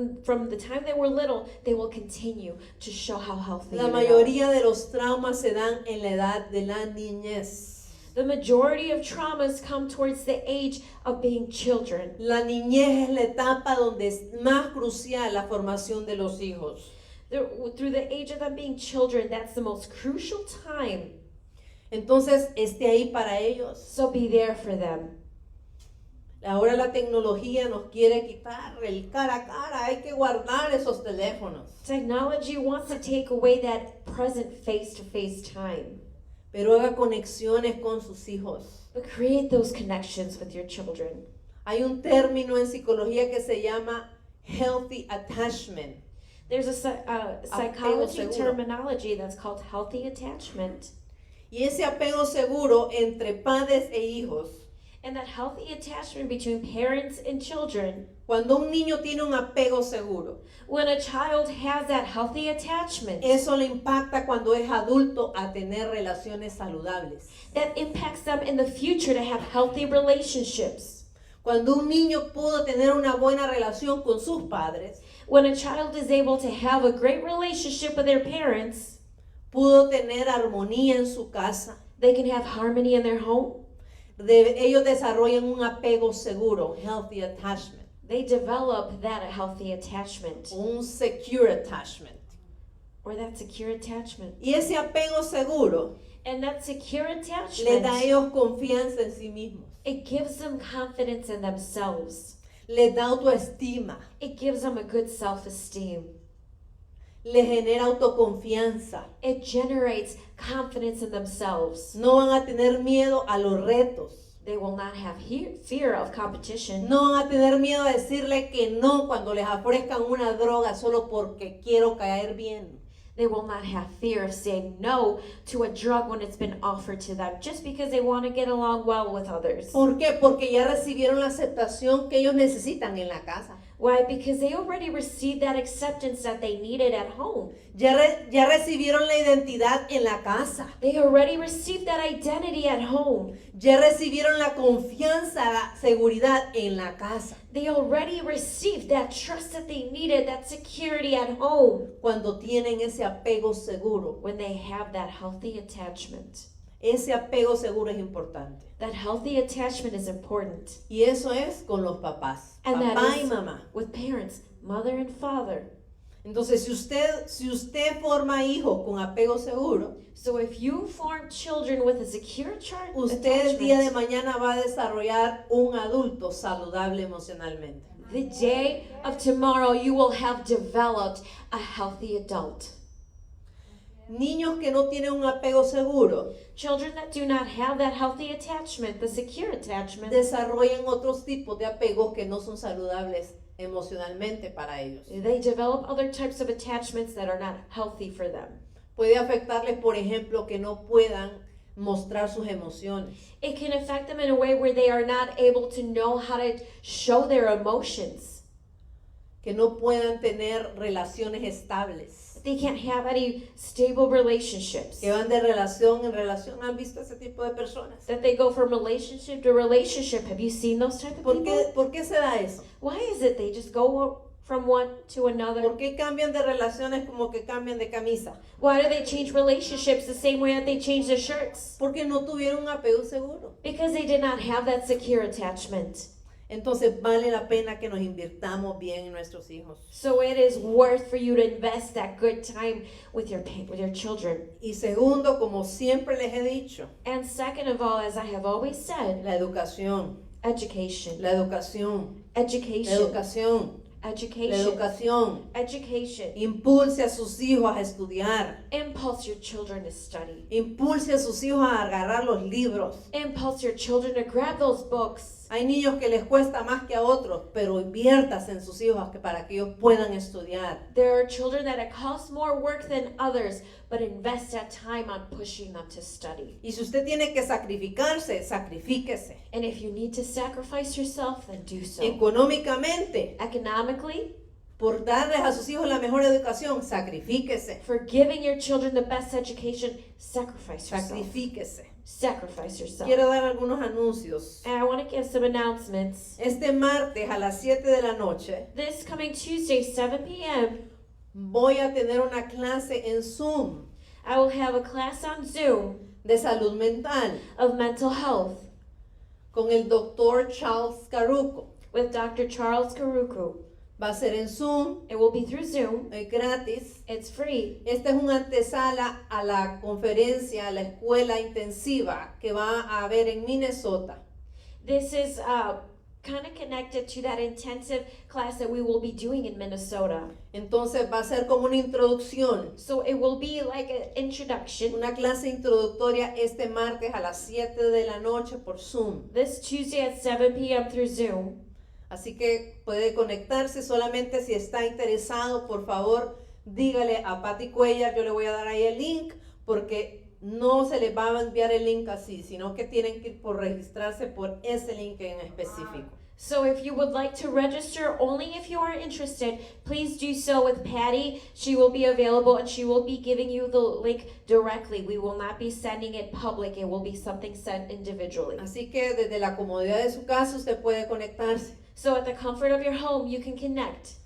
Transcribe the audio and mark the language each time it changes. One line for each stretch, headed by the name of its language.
English: From the time they were little, they will continue to show how healthy
Spanish: La
English: they are.
Spanish: mayoría de los traumas se dan en la edad de la niñez.
English: The majority of traumas come towards the age of being children.
Spanish: La niñez es la etapa donde es más crucial la formación de los hijos.
English: Through the age of them being children, that's the most crucial time.
Spanish: Entonces, esté ahí para ellos. So be there for them. Ahora la tecnología nos quiere quitar el cara a cara. Hay que guardar esos teléfonos.
English: Technology wants to take away that present face-to-face time.
Spanish: Pero haga conexiones con sus hijos.
English: But create those connections with your children.
Spanish: Hay un término en psicología que se llama
English: healthy attachment. There's a psychology
Spanish: seguro.
English: terminology that's called healthy attachment.
Spanish: Y ese apego seguro entre padres e hijos.
English: And that healthy attachment between parents and children.
Spanish: Cuando un niño tiene un apego seguro,
English: When a child has that healthy attachment,
Spanish: eso le impacta cuando es adulto a tener relaciones saludables.
English: that impacts them in the future to have healthy relationships.
Spanish: Cuando un niño pudo tener una buena relación con sus padres,
English: When a child is able to have a great relationship with their parents,
Spanish: pudo tener armonía en su casa,
English: they can have harmony in their home.
Spanish: ellos desarrollan un apego seguro,
English: healthy attachment, They develop that healthy attachment un secure attachment. or that secure attachment.
Spanish: Y ese apego seguro
English: And that secure
Spanish: le da a
English: attachment,
Spanish: ellos confianza en sí mismos,
English: it gives them confidence in themselves.
Spanish: les da autoestima,
English: It gives them a good self-esteem.
Spanish: les genera autoconfianza.
English: It generates confidence in themselves.
Spanish: No van a tener miedo a los retos.
English: They will not have fear of competition.
Spanish: No van a tener miedo a decirle que no cuando les ofrezcan una droga solo porque quiero caer bien.
English: They will not have fear of saying no to a drug when it's been offered to them just because they want to get along well with others.
Spanish: ¿Por qué? Porque ya recibieron la aceptación que ellos necesitan en la casa.
English: Why? Because they already received that acceptance that they needed at home.
Spanish: Ya recibieron la identidad en la casa.
English: They already received that identity at home.
Spanish: Ya recibieron la confianza, la seguridad en la casa.
English: They already received that trust that they needed, that security at home
Spanish: Cuando tienen ese apego seguro.
English: when they have that healthy attachment.
Spanish: Ese apego seguro es importante.
English: That healthy attachment is important.
Spanish: Y eso es con los papás.
English: And that
Spanish: Papá y
English: is
Spanish: mamá.
English: with parents, mother and father.
Spanish: Entonces, si usted forma hijos con apego seguro,
English: So if you form children with a secure
Spanish: usted el día de
English: attachment,
Spanish: mañana va a desarrollar un adulto saludable emocionalmente.
English: the day of tomorrow you will have developed a healthy adult.
Spanish: Niños que no tienen un apego seguro
English: Children that do not have that healthy attachment, the secure attachment,
Spanish: desarrollan otros tipos de apegos que no son saludables emocionalmente para ellos.
English: they develop other types of attachments that are not healthy for them.
Spanish: Puede afectarles, por ejemplo, que no puedan mostrar sus emociones,
English: It can affect them in a way where they are not able to know how to show their emotions.
Spanish: que no puedan tener relaciones estables,
English: They can't have any stable relationships.
Spanish: que van de relación en relación. ¿Han visto ese tipo de personas?
English: That they go from relationship to relationship. Have you seen those type of people?
Spanish: ¿Por qué se da eso?
English: Why is it they just go from one to another?
Spanish: ¿Por qué cambian de relaciones como que cambian de camisa?
English: Why do they change relationships the same way that they change their shirts?
Spanish: Porque no tuvieron un apego seguro.
English: Because they did not have that secure attachment.
Spanish: Entonces vale la pena que nos invirtamos bien en nuestros hijos.
English: So it is worth for you to invest that good time with your children.
Spanish: Y segundo, como siempre les he dicho,
English: And second of all, as I have always said,
Spanish: la educación,
English: education.
Spanish: la educación, la
English: Education.
Spanish: educación, la
English: Education.
Spanish: educación.
English: Education.
Spanish: Impulse a sus hijos a estudiar.
English: Impulse your children to study.
Spanish: Impulse a sus hijos a agarrar los libros.
English: Impulse your children to grab those books.
Spanish: Hay niños que les cuesta más que a otros, pero inviertas en sus hijos para que ellos puedan estudiar.
English: There are children that it costs more work than others, but invest that time on pushing them to study.
Spanish: Y si usted tiene que sacrificarse, sacrifíquese.
English: And if you need to sacrifice yourself, then do so.
Spanish: Económicamente,
English: Economically,
Spanish: por darles a sus hijos la mejor educación, sacrifíquese,
English: For giving your children the best education, sacrifice yourself.
Spanish: sacrifíquese.
English: Sacrifice yourself.
Spanish: Quiero dar algunos anuncios.
English: And I want to give some announcements.
Spanish: Este martes a las 7 de la noche
English: This coming Tuesday, 7 p.m.,
Spanish: voy a tener una clase en Zoom
English: I will have a class on Zoom
Spanish: de salud mental
English: of mental health
Spanish: con el doctor Charles Caruco.
English: with Dr. Charles Karuku.
Spanish: Va a ser en Zoom,
English: It will be through Zoom.
Spanish: es gratis.
English: It's free.
Spanish: Esta es una antesala a la conferencia, a la escuela intensiva que va a haber en Minnesota.
English: This is kind of connected to that intensive class that we will be doing in Minnesota.
Spanish: Entonces va a ser como una introducción,
English: So it will be like an introduction.
Spanish: una clase introductoria este martes a las 7 de la noche por Zoom.
English: This Tuesday at 7 p.m. through Zoom.
Spanish: Así que puede conectarse solamente si está interesado, por favor, dígale a Patti Cuellar, yo le voy a dar ahí el link, porque no se les va a enviar el link así, sino que tienen que ir por registrarse por ese link en específico.
English: So if you would like to register, only if you are interested, please do so with Patty. She will be available and she will be giving you the link directly. We will not be sending it public. It will be something sent individually.
Spanish: Así que desde la comodidad de su casa usted puede conectarse.
English: So at the comfort of your home, you can connect.